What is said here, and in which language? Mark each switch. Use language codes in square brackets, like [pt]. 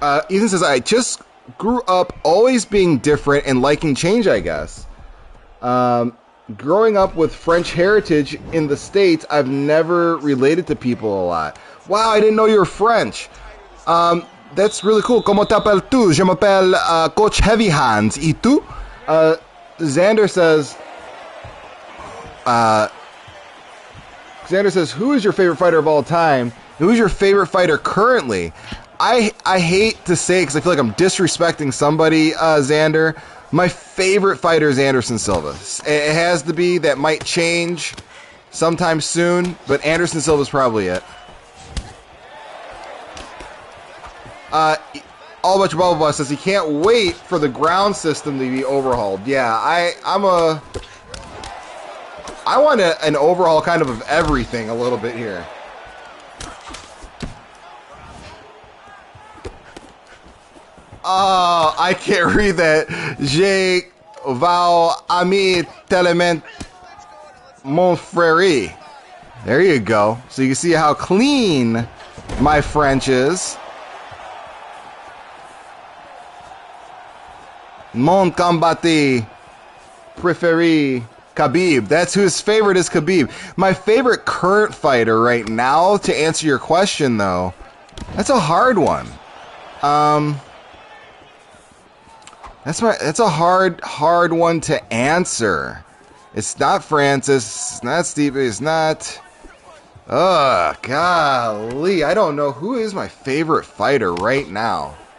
[en] Ethan says, I just grew up always being different and liking change, I guess. Growing up with French heritage in the States, I've never related to people a lot. Wow, I didn't know you were French. That's really cool. [es] ¿Cómo t'appelles tu? [fr] Je m'appelle Coach Heavy Hands. [es] ¿Y tú? [en] Xander says, who is your favorite fighter of all time? Who is your favorite fighter currently? I hate to say it because I feel like I'm disrespecting somebody, Xander. My favorite fighter is Anderson Silva. It has to be. That might change sometime soon, but Anderson Silva is probably it. All About Your Blah Blah Blah says he can't wait for the ground system to be overhauled. Yeah, I want an overhaul kind of everything a little bit here. Oh, I can't read that. [fr] Je vais ami tellement mon frère. [en] There you go. So you can see how clean my French is. [fr] Mon combattant préféré, Khabib. [en] That's whose favorite is Khabib. My favorite current fighter right now, to answer your question, though, that's a hard one. That's a hard one to answer. It's not Francis. It's not Steve. It's not. Golly, I don't know who is my favorite fighter right now.